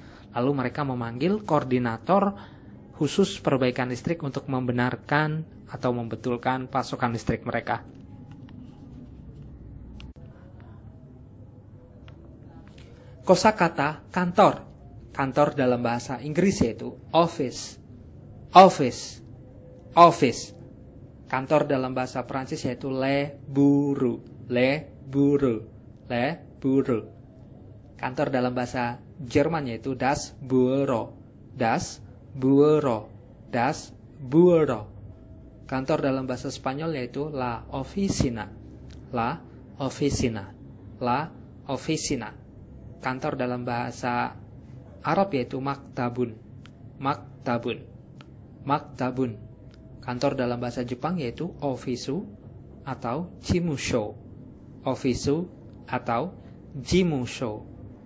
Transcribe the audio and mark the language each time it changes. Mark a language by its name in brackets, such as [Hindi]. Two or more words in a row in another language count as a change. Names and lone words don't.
[Indonesian] Lalu mereka memanggil koordinator khusus perbaikan listrik untuk membenarkan atau membetulkan pasokan listrik mereka. Kosakata kantor. Kantor dalam bahasa Inggris yaitu office. [English] Office. Office. [Indonesian] Kantor dalam bahasa Prancis yaitu [French] le bureau. Le bureau. Le bureau. [Indonesian] Kantor dalam bahasa Jerman yaitu [German] das Büro. Das Büro. Das Büro. [Indonesian] Kantor dalam bahasa Spanyol yaitu [Spanish] la oficina. La oficina. La oficina. [Indonesian] Kantor dalam bahasa Arab yaitu maktabun. [Arabic] مكتبٌ. مكتبٌ. [Indonesian] Kantor dalam bahasa Jepang yaitu ofisu atau jimusho. [Japanese] オフィス atau 事務所.